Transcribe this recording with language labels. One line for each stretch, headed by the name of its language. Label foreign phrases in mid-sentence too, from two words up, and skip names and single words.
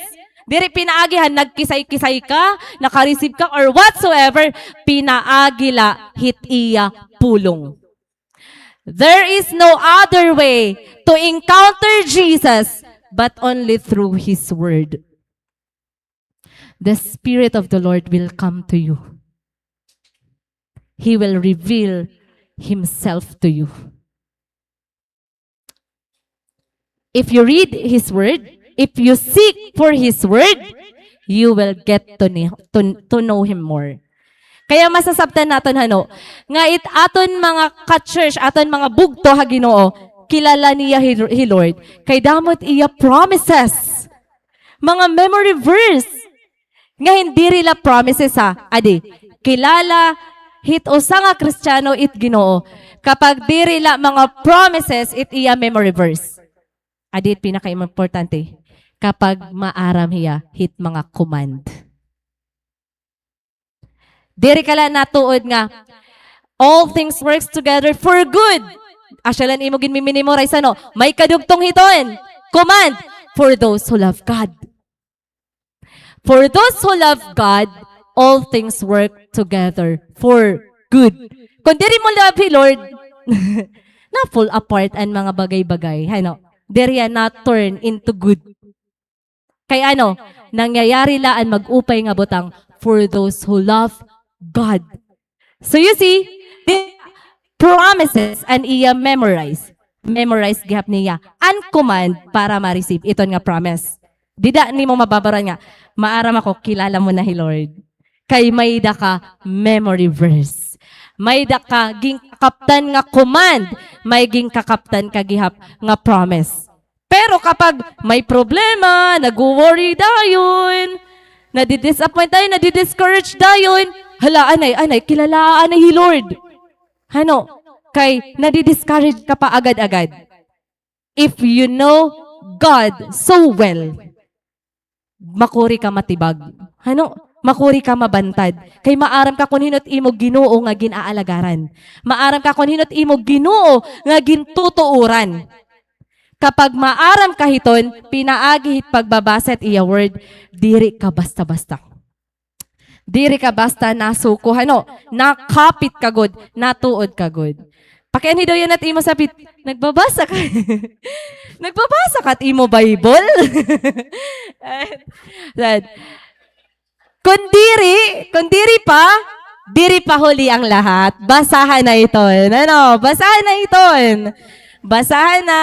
Waray: Diri pinaagihan, nagkisay-kisay ka, nakareceive ka,
English: or whatsoever,
Waray: pinaagila hit iya pulong.
English: There is no other way to encounter Jesus but only through His Word. The Spirit of the Lord will come to you. He will reveal Himself to you. If you read His Word, if you seek for His Word, you will get to know Him more.
Waray: Kaya masasabtan naton nga aton mga ka-church, aton mga bugto ha Ginoo, kilala niya hi Lord, kay damot iya promises. Mga
English: memory verse.
Waray: Nga hindi rila promises ha. Adi, kilala hit usa nga Kristiyano it Ginoo, kapag di rila mga promises it iya
English: memory verse.
Waray: Adi, pinaka-importante, kapag maaram hiya hit mga command. Diri kala natuod nga,
English: all things works together for good.
Waray: Asyalan imo ginmimemorize may kadugtong hiton.
English: Command for those who love God. For those who love God, all things work together for good.
Waray: Kung diri mo love hi Lord, na
English: fall apart
Waray: ang mga bagay-bagay. Diri na
English: turn into good.
Waray: Kay ano, nangyayari laan mag-upay nga butang
English: for those who love God. So you see, the promises and iya memorize.
Waray: Memorize gihap niya.
English: And command
Waray: para ma-receive. Ito nga promise. Dida ni mo mababaran nga, maaram ako, kilala mo na hi Lord. Kay may da ka
English: memory verse.
Waray: May da ka ging kakaptan nga command. May ging kakaptan ka gihap nga promise. Pero kapag may problema, nag-worry dayon, nadi-disappoint tayo, nadi-discourage dayon, hala, anay, kilalaan hi Lord. Ano? Kay nadi-discourage ka pa agad-agad.
English: If you know God so well,
Waray: makuri ka matibag. Ano? Makuri ka mabantad. Kay maaram ka kung hinot imo Ginoo nga ginaalagaran. Maaram ka kung hinot imo Ginoo nga gintutuuran. Kapag maaram ka hiton, pinaagihit pagbabaset iya word, diri ka basta-basta. Diri ka basta nasuko, ano, nakapit ka good, natuod ka good. Pakiani daw yan at imo sapit, nagbabasa ka. Nagbabasa ka at imo Bible. Kung diri pa huli ang lahat, basahan na iton. Ano, basahan na iton. Basahan na.